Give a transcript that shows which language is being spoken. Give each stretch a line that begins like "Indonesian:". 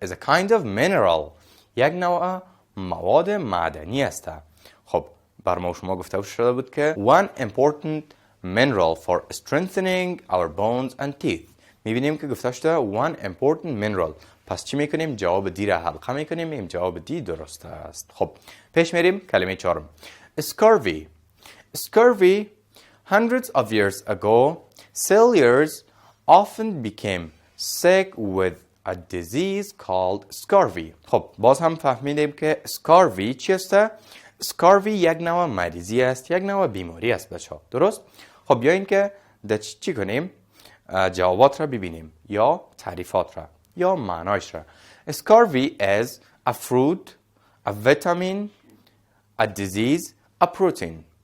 English: is a kind of mineral
Persian: یک نوع مواد معدنی است. خب بر ما شما گفته شده بود که
English: one important mineral for strengthening our bones and teeth.
Persian: میبینیم که گفته شده
English: one important mineral.
Persian: پس چی میکنیم؟ جواب دی را حلقه میکنیم. این جواب دی درست است. خب پیش میریم. کلمه چهارم. scurvy.
English: scurvy hundreds of years ago sailors often became sick with a disease called scurvy.
Persian: خب باز هم فهمیدیم که scurvy چی است؟ scurvy یک نوع مریضی است، یک نوع بیماری است بچه‌ها. درست؟ خب بیاین که چی کنیم؟ جوابات را ببینیم یا تعریفات را یا معنایش را.
English: scurvy is a fruit, a vitamin, a disease, a protein.